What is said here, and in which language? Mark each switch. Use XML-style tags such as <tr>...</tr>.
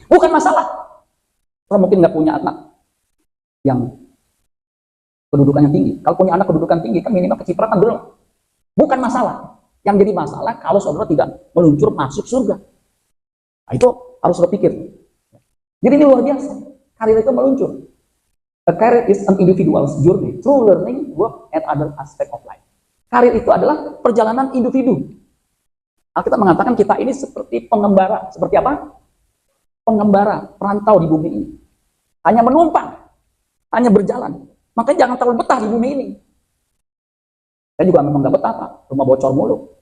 <id>Bukan masalah. Saudara mungkin nggak punya anak yang kedudukannya tinggi. Kalau punya anak kedudukan tinggi kan minimal kecipratan belum. Bukan masalah. Yang jadi masalah kalau saudara tidak meluncur masuk surga. Nah, itu harus saudara pikir. Jadi ini luar biasa. Karir itu meluncur.</id> <en>A career is an individual's journey through learning, work, and other aspect of life.</en> <id>Karir itu adalah perjalanan individu. Alkitab mengatakan kita ini seperti pengembara. Seperti apa? Pengembara, perantau di bumi ini. Hanya menumpang, hanya berjalan. Makanya jangan terlalu betah di bumi ini. Saya juga memang gak betah, Pak. Rumah bocor mulu.</id>